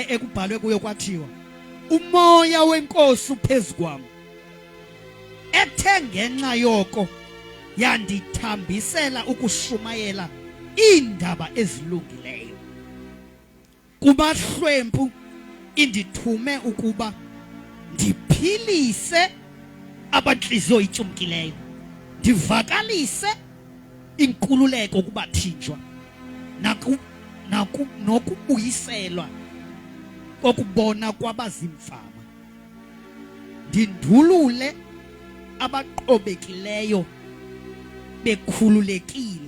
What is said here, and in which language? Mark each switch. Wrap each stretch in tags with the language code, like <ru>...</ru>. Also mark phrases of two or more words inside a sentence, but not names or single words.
<xh>ekubhalwe kuyo kwathiwa umoya wenkosi phezukwam ethe ngenxa yoko yandithambisela ukushumayela iindaba ezilungileyo kubahlwempu indithume ukuba ndiphilise abanhliziyo itsumkileyo ndivakalise inkululeko kubathinjwa nokubuyiselwa kokubona kwabazimfama. Ndindulule abaqobekileyo bekhululekile.</xh>